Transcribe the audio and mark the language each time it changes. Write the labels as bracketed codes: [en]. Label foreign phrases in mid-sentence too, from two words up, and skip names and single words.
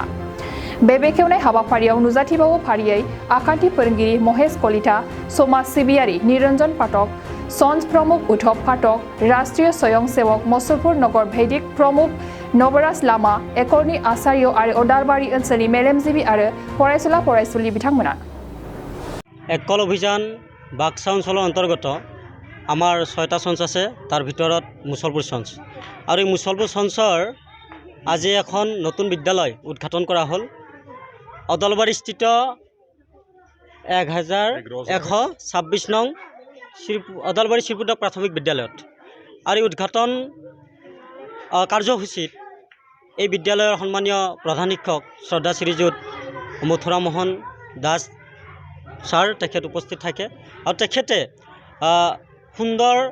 [brx] बे बेखेवनाय हाबाफारियाव नुजाथिबावो फारियै आखान्थि फोरोंगिरि महेश कलिता, समाज सिबियारि निरंजन पाठक, सन्स प्रमुख उद्धव पाठक, राष्ट्रीय स्वयंसेवक मसलपुर नगर भैदिक प्रमुख नवराज लामा, एकलनि आचार्य आरो अदालबारि ओनसोलनि मेलेमजिबि आरो फरायसुला फरायसुलि बिथांमोना। [as] एकल अभियान बाक्सा অঞ্চলৰ অন্তৰ্গত আমাৰ 6টা সঞ্চ আছে, তাৰ ভিতৰত মুছলপুৰ সঞ্চ আৰু এই মুছলপুৰ সঞ্চৰ আজি এখন নতুন বিদ্যালয় উদ্ঘাটন কৰা হ'ল। অদালবাৰীস্থিত 1126 নং অদালবাৰী শ্ৰীপুৰ প্ৰাথমিক বিদ্যালয়ত আৰু উদ্ঘাটন কাৰ্যসূচীত এই বিদ্যালয়ৰ সন্মানীয় প্ৰধান শিক্ষক শ্ৰদ্ধা শ্ৰীযুত মথুৰা মোহন দাস ছাৰ তেখেত উপস্থিত থাকে আৰু তেখেতে সুন্দৰ